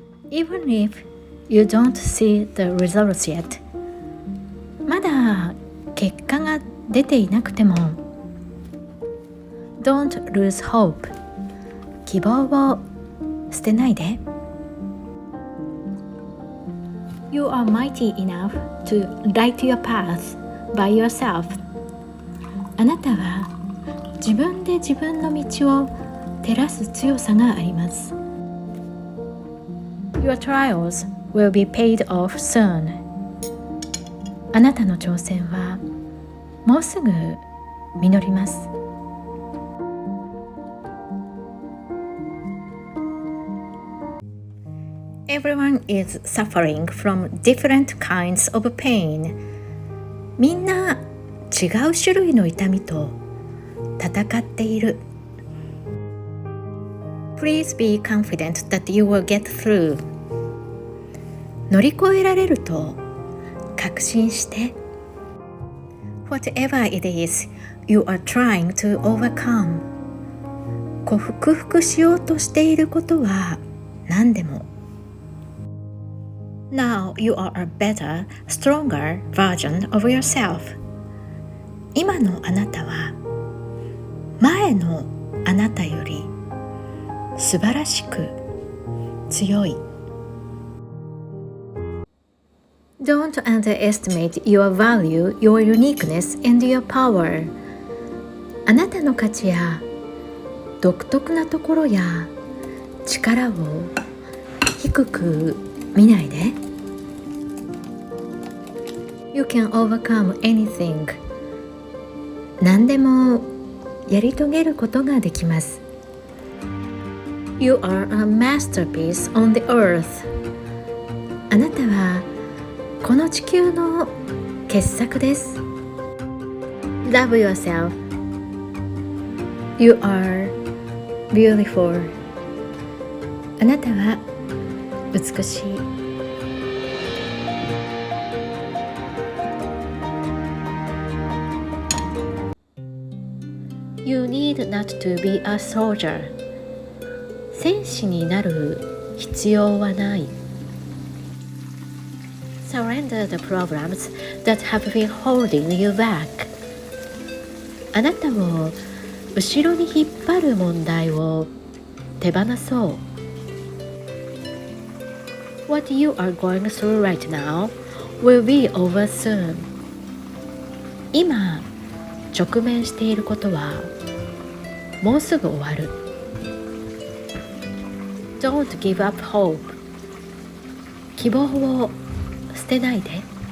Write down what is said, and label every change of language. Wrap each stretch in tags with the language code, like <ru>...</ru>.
<en>Even if you don't see the results yet</en> <ja>まだ結果が出ていなくても</ja> <en>Don't lose hope</en> <ja>希望を捨てないで</ja> <en>You are mighty enough to light your path by yourself</en> <ja>あなたは自分で自分の道を照らす強さがあります。</ja> <en>Your trials will be paid off soon.</en> <ja>あなたの挑戦はもうすぐ実ります。</ja> <en>Everyone is suffering from different kinds of pain.</en> <ja>みんな違う種類の痛みと戦っている。</ja> <en>Please be confident that you will get through.</en> <ja>乗り越えられると確信して。</ja> <en>Whatever it is you are trying to overcome.</en> <ja>克服しようとしていることは何でも。</ja> <en>Now you are a better, stronger version of yourself.</en> <ja>今のあなたは前のあなたより素晴らしく強い。</ja> <en>Don't underestimate your value, your uniqueness, and your power.</en> <ja>あなたの価値や独特なところや力を低く見ないで。</ja> <en>You can overcome anything.</en> <ja>何でもやり遂げることができます。</ja> <en>You are a masterpiece on the earth.</en> <ja>あなたはこの地球の傑作です。</ja> <en>Love yourself. You are beautiful.</en> <ja>あなたは美しい。</ja> <en>You need not to be a soldier.</en> <ja>戦士になる必要はない。</ja> <en>Surrender the problems that have been holding you back.</en> <ja>あなたを後ろに引っ張る問題を手放そう。</ja> <en>What you are going through right now will be over soon.</en> <ja>今直面していることはもうすぐ終わる。</ja> <en>Don't give up hope.</en> <ja>希望を捨てないで。</ja>